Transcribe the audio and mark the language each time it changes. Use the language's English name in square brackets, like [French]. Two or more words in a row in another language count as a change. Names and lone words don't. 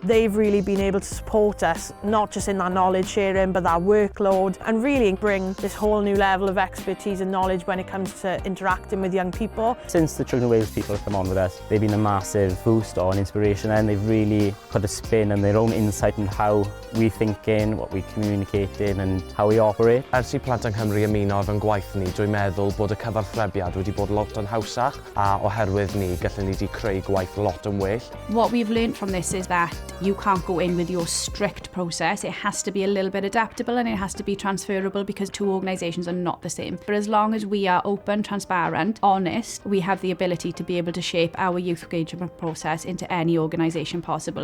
[English] They've really been able to support us, not just in that knowledge sharing, but that workload, and really bring this whole new level of expertise and knowledge when it comes to interacting with young people. Since the Children of Wales people have come on with us, they've been a massive boost or an inspiration, and they've really put a spin and their own insight into how we're thinking, what we're communicating and how we operate. [Welsh] Ers i Plant yng Nghymru ymuno efo'n gwaith ni, dwi'n meddwl bod y cyfarthrebiad wedi bod lot yn hawsach, a oherwydd ni gallwn ni wedi creu gwaith lot yn well. [English] What we've learned from this is that you can't go in with your strict process. It has to be a little bit adaptable and it has to be transferable, because two organisations are not the same. But as long as we are open, transparent, honest, we have the ability to be able to shape our youth engagement process into any organisation possible.